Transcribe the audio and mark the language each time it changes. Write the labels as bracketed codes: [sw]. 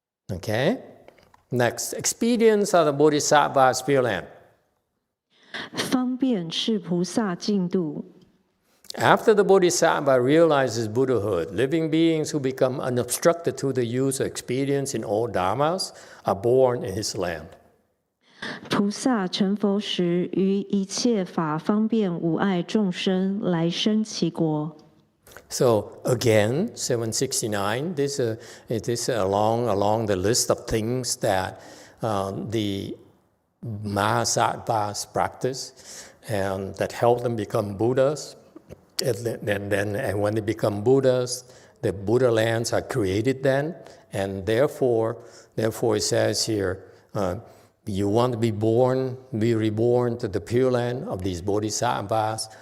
[en] Okay? Next, experience of the Bodhisattva's Pure Land. [zh] 方便是菩萨净土。 [en] After the Bodhisattva realizes Buddhahood, living beings who become unobstructed through the use of experience in all dharmas are born in his land. [zh] 菩萨成佛时，于一切法方便无碍众生，来生其国。 [en] So again, 769. This is along the list of things that the Mahasattvas practice and that help them become Buddhas. And when they become Buddhas, the Buddha lands are created then, and therefore it says here, you want to be reborn to the Pure Land of these Bodhisattvas.